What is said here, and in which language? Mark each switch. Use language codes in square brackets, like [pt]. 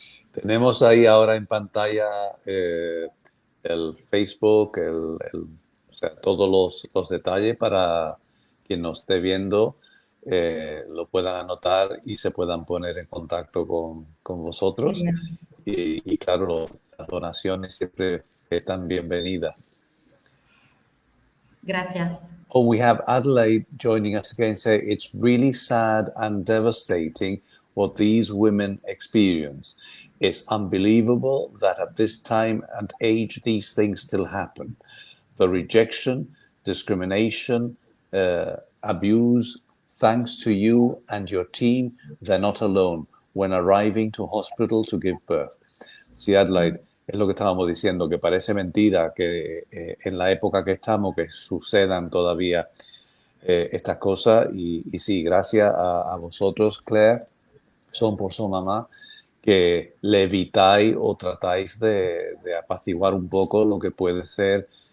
[es] Tenemos ahí ahora en pantalla el Facebook, o sea, todos los detalles para quien nos esté viendo lo puedan anotar y se puedan poner en contacto con vosotros. Y claro, las donaciones siempre están bienvenidas. Gracias. [en] Oh, we have Adelaide joining us again, saying it's really sad and devastating what these women experience. It's unbelievable that at this time and age these things still happen. The rejection, discrimination, abuse, thanks to you and your team, they're not alone when arriving to hospital to give birth. [es] Sí, Adelaide, es lo que estábamos diciendo, que parece mentira que en la época que estamos que sucedan todavía estas cosas y sí, gracias a vosotros, Claire, Son por Son Mamá, que le evitáis o tratáis de apaciguar un poco lo que puede ser.